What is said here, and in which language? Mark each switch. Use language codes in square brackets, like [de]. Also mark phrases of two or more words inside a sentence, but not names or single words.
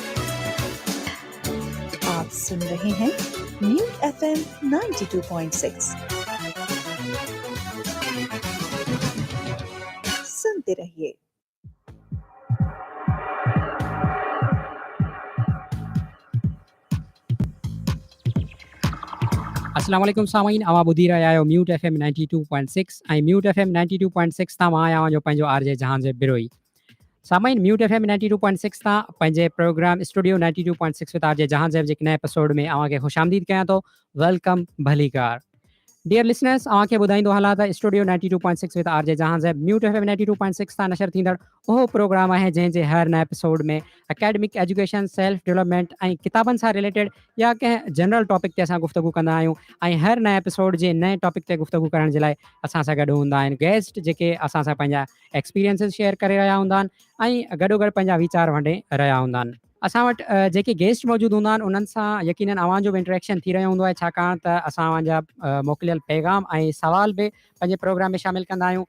[ur] आप सुन रहे हैं म्यूट FM 92.6। सुनते रहिए। [sd] अस्सलाम वालेकुम सामीन, अवां ॿुधी रहिया आहियो म्यूट FM 92.6 ऐं म्यूट FM 92.6 तां मां आहियां जो पंहिंजो आरजे जहान जे बिरोई। सामाइन म्यूट FM 92.6 तां पंहिंजे प्रोग्राम स्टूडियो 92.6 विद आरजे जहां ज़ैब जे नए एपिसोड में अवांखे खुशामदीद कयां थो। वेलकम भलीकार। [en] Dear listeners, [sd] अवांखे ॿुधाईंदो हलां त स्टूडियो 92.6 विद आरजे जहां ज़ैब म्यूट FM 92.6 तां नशर थींदड़ उहो प्रोग्राम आहे जंहिंजे हर नए एपिसोड में [en] academic education, self development [sd] ऐं किताबनि सां रिलेटेड या कंहिं जनरल टॉपिक ते असां गुफ्तगू कंदा आहियूं। ऐं हर नए एपिसोड जे नए टॉपिक ते गुफ्तगू करण जे लाइ असां सां गॾु हूंदा आहिनि गेस्ट जेके असां सां पंहिंजा [en] experiences share [sd] करे रहिया हूंदा आहिनि ऐं गॾोगॾु पंहिंजा वीचार वंडे रहिया हूंदा आहिनि। असां वटि जेके गेस्ट मौजूदु हूंदा आहिनि उन्हनि सां यकीनन अवां जो बि इंटरेक्शन थी रहियो हूंदो आहे, छाकाणि त असां अवांजा मोकिलियल पैगाम ऐं सवाल बि पंहिंजे प्रोग्राम में शामिलु कंदा आहियूं।